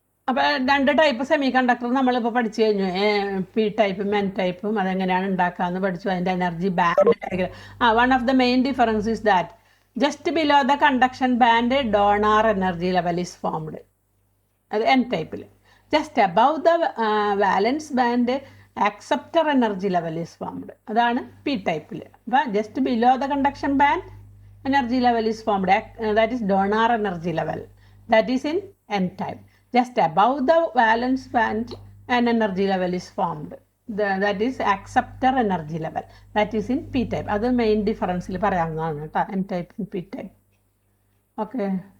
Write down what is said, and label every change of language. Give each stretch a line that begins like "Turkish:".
Malayalam: അപ്പോൾ 2 type semi conductor നമ്മളിപ്പോൾ പഠിച്ചു കഴിഞ്ഞു. p-type, n-type. അതെങ്ങനെയാണ് ഉണ്ടാക്കാമെന്ന് പഠിച്ചു. അതിൻ്റെ energy band diagram.
English: One of the main difference is that just below the conduction band donor energy level is formed.
Malayalam: അത് n-type.
English: Just above the valence band acceptor energy level is formed.
Malayalam: അതാണ് p-type.
English: അപ്പോൾ just below the conduction band energy level is formed. That is donor energy level. That is in n-type. Just above the valence band an energy level is formed. That is acceptor energy level. That is in p-type. That's the main difference. n-type and p-type. Okay.